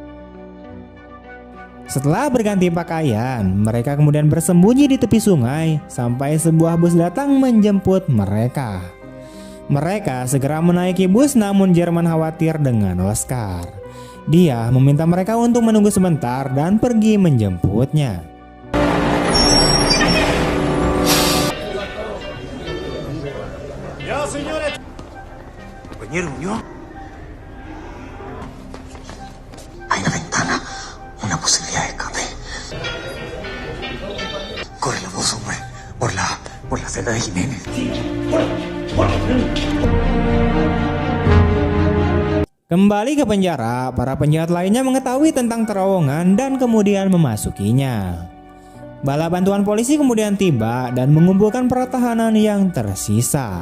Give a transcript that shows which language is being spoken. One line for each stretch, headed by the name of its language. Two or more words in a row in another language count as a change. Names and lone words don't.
Indonesian: Setelah berganti pakaian, mereka kemudian bersembunyi di tepi sungai sampai sebuah bus datang menjemput mereka. Mereka segera menaiki bus namun Jerman khawatir dengan Oscar. Dia meminta mereka untuk menunggu sebentar dan pergi menjemputnya.
Spanish: Compañero, ¿yo? Hay una ventana, una posibilidad de escape. Corre la voz, hombre, por la celda de Jiménez.
Indonesian: Kembali ke penjara, para penjahat lainnya mengetahui tentang terowongan dan kemudian memasukinya. Bala bantuan polisi kemudian tiba dan mengumpulkan para tahanan yang tersisa.